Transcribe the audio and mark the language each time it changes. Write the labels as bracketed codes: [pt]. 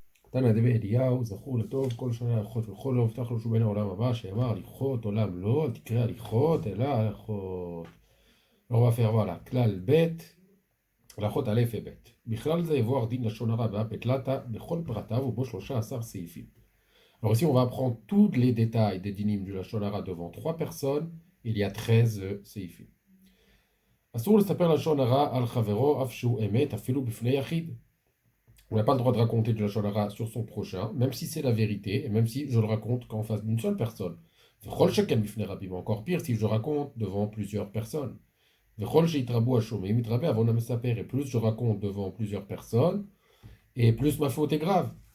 [he] תנא דבי אליהו, זכור לטוב, כל שנה הליכות וכל לא הובטח לו שהוא בן העולם הבא, שאמר הליכות, עולם לא, אל תקרא הליכות, אלא הליכות. [fr] On va faire voilà, [he] כלל ב' הלכות א' וב'. בכלל זה יבוא דין לשון הרע והפתלתא בכל פרטיו ובו 13 סעיפים. [fr] Alors ici, on va apprendre tous les détails des dinim du Lashon Hara devant trois personnes. Il y a 13 seifim. [he] אסור לספר לשון הרע על חברו אף שהוא אמת, אפילו בפני יחיד. [fr] On n'a pas le droit de raconter du Lashon Hara sur son prochain, même si c'est la vérité, et même si je le raconte qu'en face d'une seule personne. [he] V'chol sheken bifnei rabim, [fr] encore pire si je le raconte devant plusieurs personnes. [he] V'chol sheitrabu hashomim itrabe avon hamesaper, [fr] et plus je raconte devant plusieurs personnes, et plus ma faute est grave.